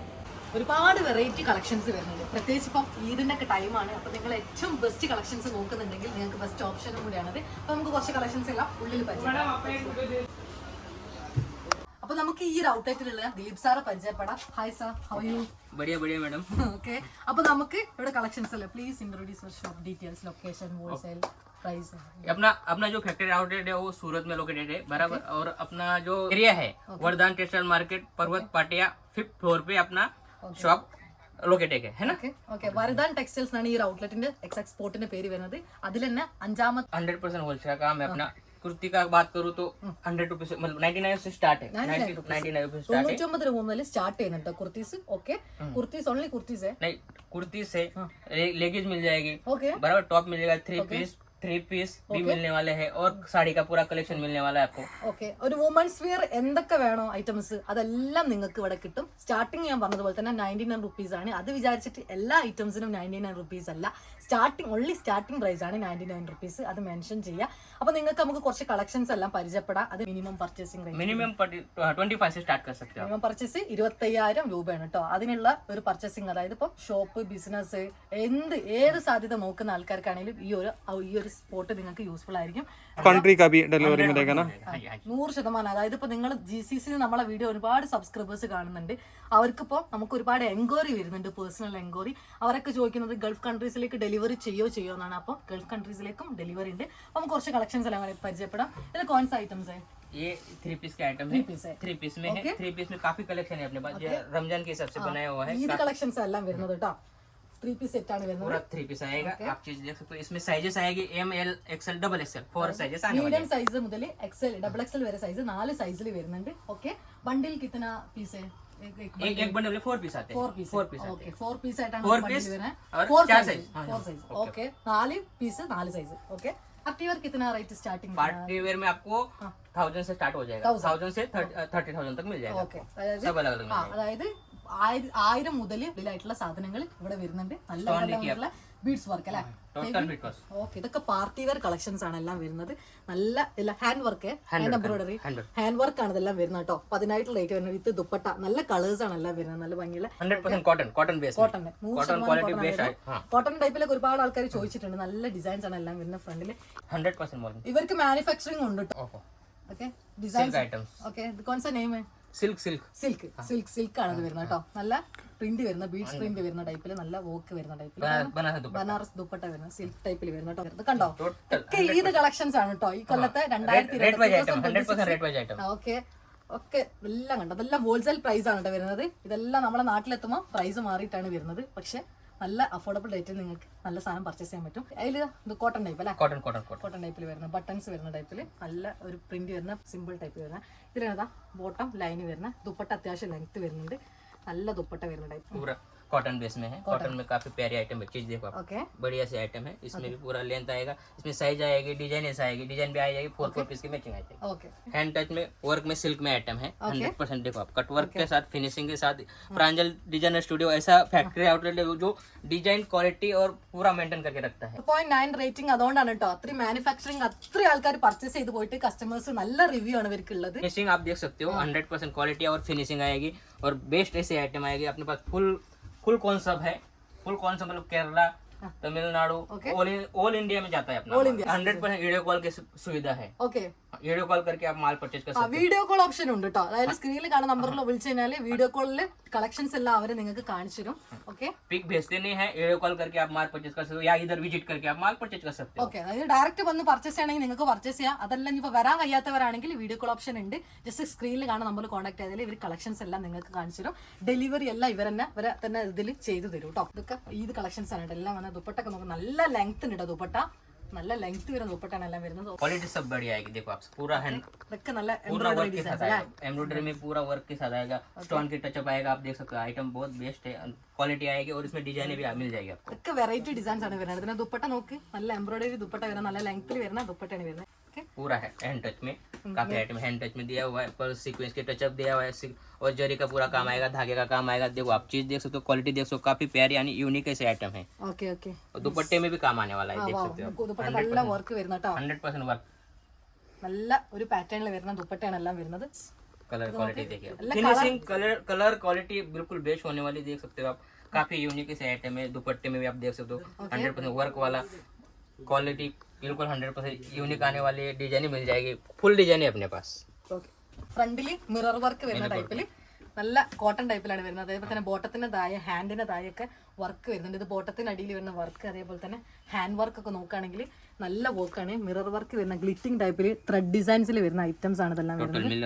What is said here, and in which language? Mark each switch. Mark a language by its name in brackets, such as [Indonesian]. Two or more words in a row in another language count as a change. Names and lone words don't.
[Malayalam] ഒരുപാട് [English] variety collections [Malayalam] വരുന്നുണ്ട്, പ്രത്യേകിച്ച് ഇപ്പം ഈദിൻ്റെ ഒക്കെ ടൈമാണ്. അപ്പോൾ നിങ്ങൾ ഏറ്റവും [English] best collections [Malayalam] നോക്കുന്നുണ്ടെങ്കിൽ നിങ്ങൾക്ക് ബെസ്റ്റ് ഓപ്ഷനും കൂടിയാണത്. അപ്പോൾ നമുക്ക് കുറച്ച് കളക്ഷൻസ് എല്ലാം ഉള്ളിൽ പരിചയപ്പെടാം. അപ്പൊ നമുക്ക് ഈ ഒരു ഔട്ട്ലെറ്റിലുള്ള ദിലീപ് സാറെ പരിചയപ്പെടാം. [English] Hi sir, How are you? [Hindi] बढ़िया बढ़िया मैडम। [Malayalam] ഓക്കെ, അപ്പൊ നമുക്ക് ഇവിടെ കളക്ഷൻസ് അല്ലേ, [English] please introduce your shop details, location, wholesale price. [Hindi] अपना जो [English] factory outlet [Hindi] है वो सूरत में लोकेटेड है बराबर, और अपना जो एरिया है वरदान टेक्सटाइल मार्केट पर्वत पाटिया [English] 5th floor [Hindi] पे अपना शॉप लोकेटेड है ना। [Malayalam] ഓക്കെ, വരദാൻ ടെക്സ്റ്റൈൽസ് ആണ് ഈ ഒരു ഔട്ട്ലെറ്റിന്റെ എക്സാക്ട് സ്പോട്ടിന്റെ പേര് വരുന്നത്. അതിൽ തന്നെ 5ാമത്തെ [Hindi] 100% होलसेल का काम है अपना। कुर्ती का बात करूँ तो 100 रुपीज मतलब 99 से स्टार्ट है, 99 रुपीज स्टार्ट है। [Malayalam] 99 രൂപ മുതൽ സ്റ്റാർട്ട് ചെയ്യുന്നുണ്ട് കുർത്തീസ്. [Hindi] ഓക്കെ, കുർത്തീസ് ഓൺലി कुर्तीज है, नहीं कुर्ती से लेगीज मिल जाएगी ओके बराबर, टॉप मिल जाएगा, 3 पीस भी मिलने वाले हैं, और साड़ी का पूरा कलेक्शन मिलने वाला है आपको। [Malayalam] ഓക്കെ, ഒരു വുമൻസ് വെയർ എന്തൊക്കെ വേണോ ഐറ്റംസ് അതെല്ലാം നിങ്ങൾക്ക് ഇവിടെ കിട്ടും. സ്റ്റാർട്ടിങ് ഞാൻ പറഞ്ഞതുപോലെ തന്നെ 99 റുപ്പീസ് ആണ്. അത് വിചാരിച്ചിട്ട് എല്ലാ ഐറ്റംസിനും 99 റുപ്പീസ് അല്ല, [English] only starting price [Malayalam] ആണ് 99 റുപ്പീസ്. അത് മെൻഷൻ ചെയ്യാം. അപ്പൊ നിങ്ങൾക്ക് നമുക്ക് കുറച്ച് കളക്ഷൻസ് എല്ലാം പരിചയപ്പെടാം. അത് [English] minimum purchasing [Hindi] मिनिमम 25 से स्टार्ट कर सकते हो। [English] minimum purchase [Malayalam] 25,000 രൂപയാണ് കേട്ടോ. അതിനുള്ള ഒരു പർച്ചേസിംഗ്, അതായത് ഇപ്പം ഷോപ്പ്, ബിസിനസ്, ഏത് സാധ്യത നോക്കുന്ന ആൾക്കാർക്കാണെങ്കിലും ഈ ഒരു സ്പോട്ട് നിങ്ങൾക്ക് യൂസ്ഫുൾ ആയിരിക്കും. [Hindi] कंट्री का भी डिलीवरी मिलेगा ना 100%. [Malayalam] അതായത് ഇപ്പൊ നിങ്ങൾ GCC നമ്മളെ വീഡിയോ ഒരുപാട് സബ്സ്ക്രൈബേഴ്സ് കാണുന്നുണ്ട്. അവർക്കിപ്പോ നമുക്ക് ഒരുപാട് എൻക്വയറി വരുന്നുണ്ട്, [English] personal enquiry. [Malayalam] അവരൊക്കെ ചോദിക്കുന്നത് ഗൾഫ് കൺട്രീസിലേക്ക് ഡെലിവറി ചെയ്യോ എന്നാണ്. അപ്പോൾ ഗൾഫ് കൺട്രീസിലേക്കും ഡെലിവറി ഉണ്ട്. അപ്പൊ നമുക്ക് കുറച്ച് കളക്ഷൻസ് എല്ലാം പരിചയപ്പെടാം. ഇത് കോൺസ് ഐറ്റംസ് है, [Hindi] ये 3 पीस का आइटम है, 3 पीस में है। 3 पीस में काफी कलेक्शन है अपने पास, रमजान के हिसाब से बनाया हुआ है। [Malayalam] ഈ കളക്ഷൻസ് എല്ലാം വരുന്നത് കേട്ടോ 3 പീസ് സെറ്റ് ആണ് വരുന്നത്. [Hindi] पूरा 3 पीस आएगा, आप चीज देख सकते हो। इसमें साइजेस आएगी [English] M L XL double XL [Hindi] 4 साइजेस आने वाले हैं। [Malayalam] മീഡിയം സൈസ് മുതൽ XL [English] double XL [Malayalam] വരെ സൈസ് 4 സൈസിൽ വരുന്നുണ്ട്. [Hindi] ഓക്കെ, ബണ്ടിൽ कितना पीस है? एक बंडल में 4 पीस आते हैं। [Malayalam] 4 पीस ഓക്കെ, 4 പീസ് ആയിട്ടാണ് 4 ബണ്ടിൽ [Hindi] पीस [Malayalam] വരുന്നത്. [Hindi] और 4 4 [Malayalam] സൈസ് [Hindi] साइज। [Malayalam] 4 സൈസ് ഓക്കെ, 4 പീസ് 4 സൈസ്. ഓക്കെ, [English] party wear [Hindi] कितना [English] rate starting? party wear [Hindi] में आपको 1000 से स्टार्ट हो जाएगा, 1000 से 30,000 तक मिल जाएगा। [Malayalam] ഓക്കെ, [Hindi] सब अलग अलग [Malayalam] അതായത് 1000 മുതൽ ഇതിലായിട്ടുള്ള സാധനങ്ങൾ ഇവിടെ വരുന്നുണ്ട്. നല്ല ബീഡ്സ് വർക്ക് അല്ലേ. ഓക്കെ, ഇതൊക്കെ [English] party wear collections [Malayalam] ആണ് എല്ലാം വരുന്നത്. നല്ല [English] hand work, hand embroidery, hand work [Malayalam] ആണ് ഇതെല്ലാം വരുന്നത് കേട്ടോ. അപ്പൊ അതിനായിട്ട് റേറ്റ് വരുന്നത് വിത്ത് ദുപ്പട്ട. നല്ല കളേഴ്സ് ആണ് എല്ലാം വരുന്നത്, നല്ല ഭംഗിയുള്ള [Hindi] 100% [English] cotton base, [Malayalam] കോട്ടൺ ടൈപ്പിലൊക്കെ ഒരുപാട് ആൾക്കാർ ചോദിച്ചിട്ടുണ്ട്. നല്ല ഡിസൈൻസ് ആണ് എല്ലാം വരുന്നത് ഫ്രണ്ടില്. 100% ഇവർക്ക് മാനുഫാക്ചറിംഗ് ഉണ്ട് കേട്ടോ. ഓക്കെ, ഡിസൈൻ ഐറ്റംസ്. ഓക്കെ, [Hindi] कौन सा नेम है? [Malayalam] സിൽക്ക് ആണ് ഇത് വരുന്നത് കേട്ടോ. നല്ല പ്രിന്റ് വരുന്ന ബീഡ്സ് പ്രിന്റ് വരുന്ന ടൈപ്പില്, നല്ല വർക്ക് വരുന്ന ടൈപ്പില്, ബനാറസ് ദുപ്പട്ട വരുന്ന സിൽക്ക് ടൈപ്പിൽ വരുന്ന കേട്ടോ. ഇത് കണ്ടോ, ഒക്കെ ഈദ് കളക്ഷൻസ് ആണ് കേട്ടോ. ഈ കൊല്ലത്തെ 2020. ഓക്കെ ഒക്കെ എല്ലാം കണ്ടോ, അതെല്ലാം [English] wholesale price [Malayalam] ആണ് കേട്ടോ വരുന്നത്. ഇതെല്ലാം നമ്മളെ നാട്ടിലെത്തുമ്പോൾ പ്രൈസ് മാറിയിട്ടാണ് വരുന്നത്. പക്ഷെ നല്ല അഫോർഡബിൾ റേറ്റിൽ നിങ്ങൾക്ക് നല്ല സാധനം പർച്ചേസ് ചെയ്യാൻ പറ്റും. അതിൽ ഇത് കോട്ടൺ ടൈപ്പ് അല്ലേ, കോട്ടൺ ടൈപ്പിൽ വരുന്ന ബട്ടൺസ് വരുന്ന ടൈപ്പിൽ നല്ല ഒരു പ്രിന്റ് വരുന്ന [English] simple type [Malayalam] വരുന്ന. ഇതിലേതാ ബോട്ടം ലൈന് വരുന്ന ദുപ്പട്ട, അത്യാവശ്യം ലെങ്ത് വരുന്നുണ്ട്. നല്ല ദുപ്പട്ട വരുന്ന ടൈപ്പ്. [English] cotton base [Hindi] में है। कॉटन में काफी प्यारी आइटम है, चीज देखो आप, [Malayalam] ഓക്കെ [Hindi] बढ़िया सी आइटम है। इसमें भी पूरा लेंथ आएगा, इसमें साइज आएगी, डिजाइन ऐसा आएगी, डिजाइन भी आ जाएगी, 4 पीस की मैचिंग आ जाएगी। [Malayalam] ഓക്കെ [English] hand touch [Hindi] में वर्क में सिल्क में आइटम है 100%। देखो आप [English] cut work [Hindi] के साथ फिनिशिंग के साथ प्रांजल डिजाइनर स्टूडियो ऐसा [English] factory outlet [Hindi] है जो [English] design quality [Hindi] और पूरा मेंटेन करके रखता है। [Malayalam] 2.9 റേറ്റിംഗ് അതുകൊണ്ടാണ് കേട്ടോ അത്രയും മാനുഫാക്ചറിങ് അത്രയും ആൾക്കാർ പർച്ചേസ് ചെയ്ത് പോയിട്ട് കസ്റ്റമേഴ്സ് നല്ല റിവ്യൂ ആണ് ഇവർക്ക് ഉള്ളത്. [Hindi] फिनिशिंग आप देख सकते हो 100% क्वालिटी और फिनिशिंग आएगी और बेस्ट ऐसी आइटम आएगी अपने पास। [English] full concept [Hindi] है, [English] full concept [Hindi] मतलब केरला, तमिलनाडु, [English] all India [Hindi] में जाता है अपना। 100% [English] video call [Hindi] की सुविधा है, [Malayalam] ഓക്കെ [English] video call [Hindi] करके आप माल परचेज कर सकते हो। [English] video call option [Malayalam] ഉണ്ട് കേട്ടോ. അതായത് സ്ക്രീനിൽ കാണുന്ന നമ്പറിൽ വിളിച്ചു കഴിഞ്ഞാൽ വീഡിയോ കോളിൽ കളക്ഷൻസ് എല്ലാം അവര് നിങ്ങൾക്ക് കാണിച്ചു തരും. ഓക്കെ [Hindi] पिक भेजते नहीं है, [English] video call [Hindi] करके आप माल परचेज कर सकते हो या इधर विजिट करके आप माल परचेज कर सकते हो। [Malayalam] ഓക്കെ അതായത് ഡയറക്റ്റ് വന്ന് പർച്ചേസ് ചെയ്യണമെങ്കിൽ നിങ്ങൾക്ക് പർച്ചേസ് ചെയ്യാം. അതല്ല ഇനിയിപ്പോൾ വരാൻ കഴിയാത്തവരാണെങ്കിൽ [English] video call option [Malayalam] ഉണ്ട്. ജസ്റ്റ് സ്ക്രീനിൽ കാണുന്ന നമ്പറിൽ കോൺടാക്ട് ചെയ്താൽ ഇവർ കളക്ഷൻസ് എല്ലാം നിങ്ങൾക്ക് കാണിച്ചു തരും. ഡെലിവറി എല്ലാം ഇവരെ തന്നെ ഇതിൽ ചെയ്തു തരും കേട്ടോ. ഇതൊക്കെ ഈദ് കളക്ഷൻസ് ആണ് കേട്ടോ. എല്ലാം വന്ന ദുപ്പട്ടൊക്കെ നോക്കും, നല്ല ലെങ്ത് ഉണ്ട് കേട്ടോ. ദുപ്പട്ട നല്ല ലെങ്ത് വരുന്ന ദുപ്പട്ടാണ് എല്ലാം വരുന്നത്. [Hindi] क्वालिटी सब बढ़िया आएगी। देखो आप पूरा हैंड [Malayalam] ഇതൊക്കെ നല്ല [Hindi] पूरा [Malayalam] എംബ്രോയിഡറി [Hindi] वर्क के साथ [Malayalam] ഡിസൈൻസ് [Hindi] आएगा, एम्ब्रॉयडरी में पूरा वर्क के साथ आएगा, स्टोन की टचअप आएगा। आप देख सकते हो आइटम बहुत बेस्ट है, क्वालिटी आएगी और इसमें डिजाइन भी मिल जाएगी आपको। [Malayalam] ഇതൊക്കെ വെറൈറ്റി ഡിസൈൻസ് ആണ് വരുന്നത്. ഇതിന്റെ ദുപ്പട്ട നോക്ക്, നല്ല എംബ്രോയിഡറി ദുപ്പട്ട വരുന്ന നല്ല ലെങ്ത്തിൽ വരുന്ന ദുപ്പട്ടയാണ് വരുന്നത്. ഓക്കെ [Hindi] पूरा है [English] hand touch [Hindi] में, काफी आइटम [English] hand touch [Hindi] में दिया हुआ है, पर सीक्वेंस के टचअप दिया हुआ है और जरी का पूरा काम आएगा, धागे का काम आएगा। देखो आप चीज देख सकते हो, क्वालिटी देख सकते हो, काफी प्यारी यानी यूनिक ऐसे आइटम है [Malayalam] ഓക്കെ ഓക്കെ [Hindi] और दुपट्टे में भी काम आने वाला है, देख सकते हो [Malayalam] ദുപ്പട്ട നല്ല വർക്ക് വരുന്ന കേട്ടോ. [Hindi] 100% वर्क। [Malayalam] നല്ല ഒരു പാറ്റേണിൽ വരുന്ന ദുപ്പട്ടയാണ് എല്ലാം വരുന്നത്. [English] colour quality [Hindi] देखिए, [English] finishing colour quality [Hindi] बिल्कुल बेस्ट होने वाली, देख सकते हो आप। काफी यूनिक ऐसे आइटम है, दुपट्टे में भी आप देख सकते हो 100% वर्क वाला, क्वालिटी बिल्कुल 100% यूनिक आने वाली है। डिजाइन मिल जाएगी, फुल डिजाइन है अपने पास। [Malayalam] ഓക്കെ ഫ്രണ്ടില് [English] mirror work [Malayalam] വരുന്ന ടൈപ്പിൽ നല്ല കോട്ടൺ ടൈപ്പിലാണ് വരുന്നത്. അതേപോലെ തന്നെ ബോട്ടത്തിന്റെ താഴെ ഹാൻഡിന്റെ താഴെയൊക്കെ വർക്ക് വരുന്നുണ്ട്. ഇത് ബോട്ടത്തിന്റെ അടിയിൽ വരുന്ന വർക്ക്, അതേപോലെ തന്നെ [English] hand work [Malayalam] ഒക്കെ നോക്കുകയാണെങ്കിൽ നല്ല വർക്കാണ്. [English] mirror work [Malayalam] വരുന്ന ഗ്ലിറ്റിംഗ് ടൈപ്പിൽ ത്രെഡ് ഡിസൈൻസിൽ വരുന്ന ഐറ്റംസ് ആണ് ഇതെല്ലാം വരുന്നത്.